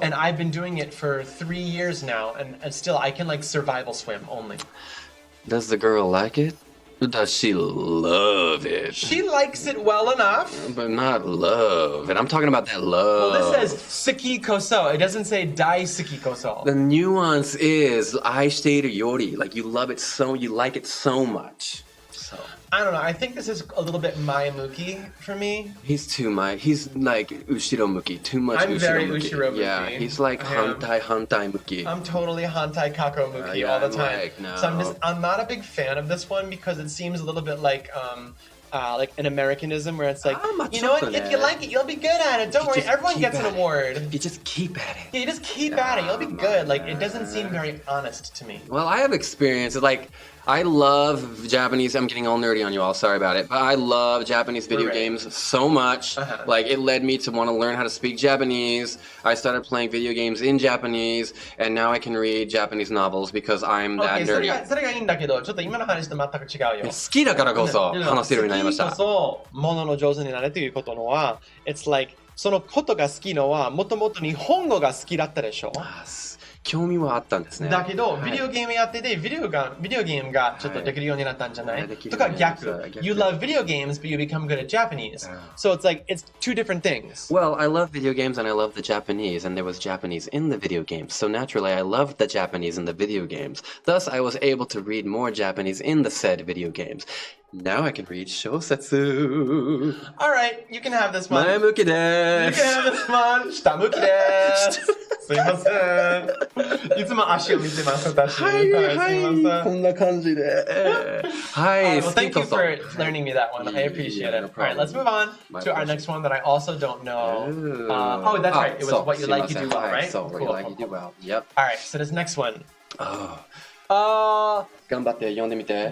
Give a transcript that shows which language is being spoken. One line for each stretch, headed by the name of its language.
English: And I've been doing it for 3 years now and still I can like survival swim only. Does the girl like it? Does she love it? She likes it well enough. But not love. And I'm talking about that love. Well, this says suki koso. It doesn't say dai suki koso. The nuance is
Japanese: 愛しているより.
English: Like you love it so, you like it so much. So. I don't know. I think this is a little bit Mayamuki for me. He's like ushiromuki, too much I'm ushiromuki. very ushiromuki. Yeah, he's like hantai muki. I'm totally hantai kakomuki all the time. Like, no. So I'm not a big fan of this one because it seems a little bit like an Americanism where it's like, you know what, if you like it, you'll be good at it. Don't worry, everyone gets an award. You just keep at it. Yeah, you just keep at it. You'll be good. Like, it doesn't seem very honest to me. Well, I have experience. Like, I love Japanese. I'm getting all nerdy on you all. Sorry about it. But I love Japanese video games so much. Like, it led me to want to learn how to speak Japanese. I started playing video games in Japanese, and now I can read Japanese novels because I'm that nerdy.
Japanese: それがいいんだけど、ちょっと今の話と全く違うよ。好きだからこそ話せるようになりました。好きこそ物の上手になれということのは、
English: it's like
Japanese: そのことが好きのはもともと日本語が好きだったでしょ。興味はあったんですね。だけど、ビデオゲームやってて、ビデオゲームがちょっとできるようになったんじゃない？とか逆。
English: You love video games, but you become good at Japanese. So it's like, it's two different things. Well, I love video games and I love the Japanese, and there was Japanese in the video games. So naturally, I loved the Japanese in the video games. Thus, I was able to read more Japanese in the said video games. Now I can read shosetsu. All right, you can have this one.
Japanese: 前向きです。
English: You can have this one.
Japanese: 下向きです。すいません。いつも足を見てます、私。はい、はい。こんな感じで。はい、
English: well, thank you for learning me that one. I appreciate it. All right, let's move on to our next one that I also don't know. Oh, that's right. It was what you like, you do well, right? So, what you like, you do well. Yep. All right, so this next one.
Japanese: 頑張って読んでみて。